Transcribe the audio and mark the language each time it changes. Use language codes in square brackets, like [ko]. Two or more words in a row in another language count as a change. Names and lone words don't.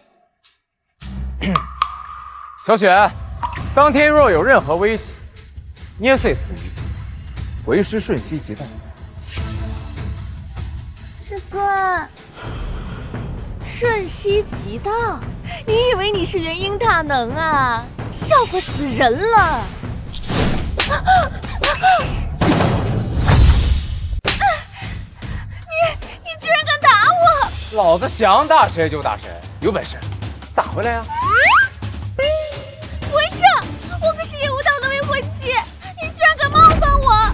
[zh] 小雪，當天若有任何危急，捏碎此魚，為師瞬息即到。師尊，瞬息即到，你以為你是元嬰大能啊？笑話死人了！你居然敢打我！老子想打誰就打誰，有本事打回来呀！混账！我可是叶无道的未婚妻，你居然敢冒犯我！